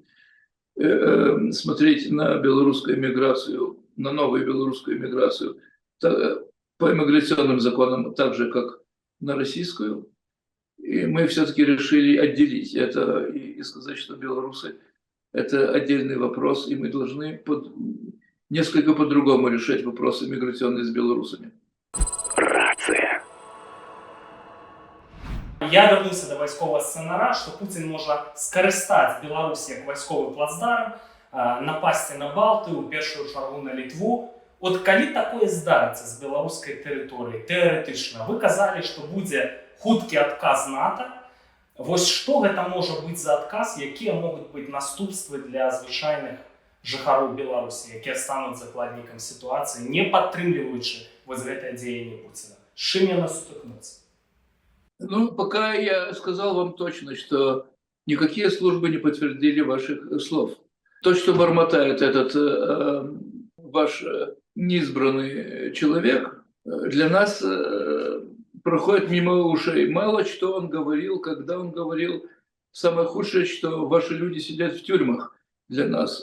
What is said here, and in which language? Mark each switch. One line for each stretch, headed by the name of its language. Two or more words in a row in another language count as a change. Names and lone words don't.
Russian: Смотреть на белорусскую миграцию, на новую белорусскую миграцию по иммиграционным законам, так же, как на российскую. И мы все-таки решили отделить это и сказать, что белорусы – это отдельный вопрос, и мы должны несколько по-другому решать вопросы миграционные с белорусами.
Belarusian: Рацыя. Я вернуся до вайсковага сцэнара, што Пуцін можа скарыстаць Беларусі як вайсковы плацдарм, напасці на Балтыю, у першую чаргу на Літву. От калі такое здарыцца з беларускай тэрыторыі, тэарэтычна, вы казалі, што будзе хуткі адказ НАТО. Вось што гэта можа быць за адказ, якія могуць быць наступствы для звычайных жыхароў Беларусі, якія стануць закладнікам сітуацыі, не падтрымліваючы вось гэтае дзеянне Пуціна? З чым яны сутыкнуцца? Ну,
Russian: пока я сказал вам точно, что никакие службы не подтвердили ваших слов. То, что бормотает этот ваш неизбранный человек, для нас проходит мимо ушей. Мало что он говорил, когда он говорил. Самое худшее, что ваши люди сидят в тюрьмах для нас.